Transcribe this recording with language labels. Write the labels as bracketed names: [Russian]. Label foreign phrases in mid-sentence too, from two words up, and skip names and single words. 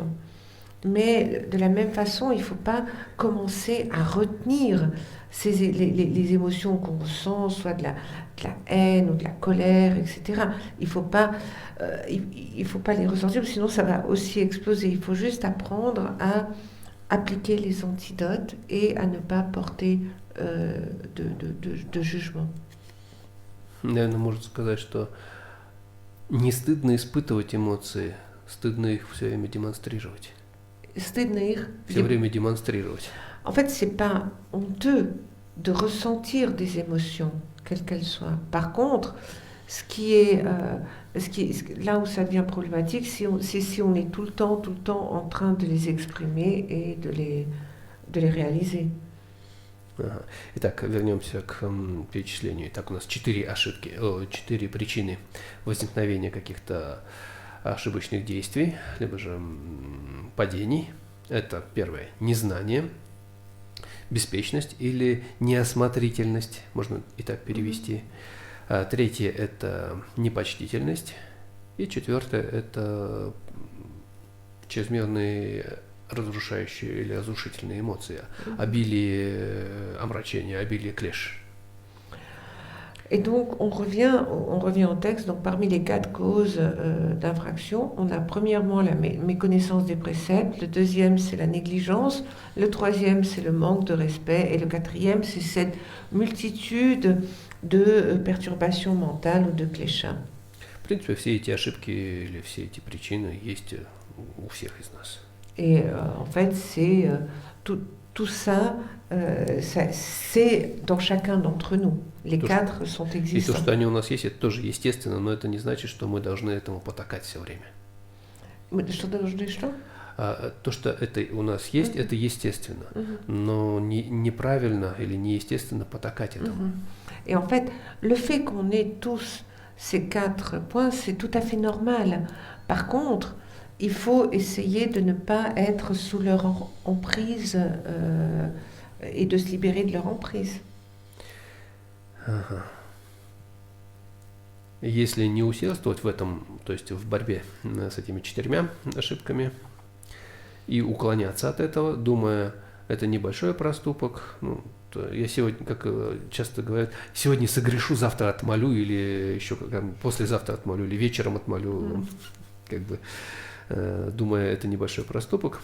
[French] Mais de la même façon, il ne faut pas commencer à retenir les émotions qu'on ressent, soit de la haine ou de la colère, etc. Il ne faut pas les ressentir, sinon ça va aussi exploser. Il faut juste apprendre à appliquer les antidotes et à ne pas porter de jugement. [Russian] Наверное, можно сказать, что не стыдно испытывать эмоции, стыдно их все время демонстрировать. Все время démonstrer. [French] En fait, c'est pas honteux de ressentir des émotions, quelles qu'elles soient. Par contre, là où ça devient problématique, c'est si on est tout le temps en train de les exprimer et de les réaliser. [Russian] Итак, вернемся к перечислению. Итак, у нас 4 причины возникновения каких-то ошибочных действий, либо же падений. Это первое – незнание, беспечность или неосмотрительность, можно и так перевести. Третье – это непочтительность. И четвертое – это чрезмерные разрушающие или разрушительные эмоции, обилие омрачения, обилие клеш. [French] Et donc, on revient au texte. Donc, parmi les 4 causes d'infraction, on a premièrement la méconnaissance des préceptes, le deuxième, c'est la négligence, le troisième, c'est le manque de respect, et le quatrième, c'est cette multitude de perturbations mentales ou de kleshas. [Russian] В принципе, все эти ошибки или все эти причины есть у всех из нас. [French] Et en fait, c'est tout ça, c'est dans chacun d'entre nous. Les 4 sont existants. [Russian] И то, что они у нас есть, это тоже естественно, но это не значит, что мы должны этому потакать все время. Что должны что? То, что это у нас есть, это естественно, но неправильно или неестественно потакать этому. [French] Et en fait, le fait qu'on ait tous ces 4 points, c'est tout à fait normal. Par contre, il faut essayer de ne pas être sous leur emprise et de se libérer de leur emprise. [Russian] Ага. Если не усердствовать в этом, то есть в борьбе с этими 4 ошибками и уклоняться от этого, думая, это небольшой проступок, я сегодня, как часто говорят, сегодня согрешу, завтра отмолю, или еще послезавтра отмолю, или вечером отмолю, как бы, думая, это небольшой проступок.